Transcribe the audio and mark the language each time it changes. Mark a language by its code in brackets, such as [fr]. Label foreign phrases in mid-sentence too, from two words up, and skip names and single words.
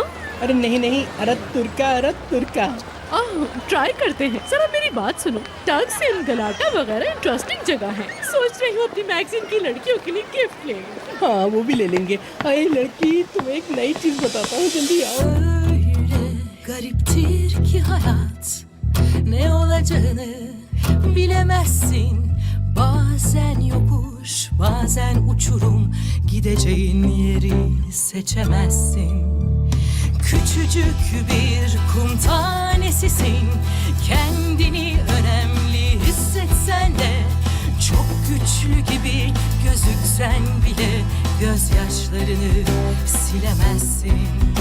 [hi] अरे नहीं नहीं, अरत तुर्का। ट्राई करते हैं, जरा मेरी बात सुनो। टक्सिन, गलाटा वगैरह इंटरेस्टिंग जगह है। सोच रही हूँ अपनी मैगजीन की लड़कियों के लिए गिफ्ट लेंगे। हाँ वो भी ले लेंगे। अरे लड़की, तुम्हें एक नई चीज बताता हूँ, जल्दी आओ। [tr] Gariptir ki hayat, ne olacağını bilemezsin. Bazen yokuş, bazen uçurum, gideceğin yeri seçemezsin. Küçücük bir kum tanesisin, kendini önemli hissetsen de, çok güçlü gibi gözüksen bile gözyaşlarını silemezsin.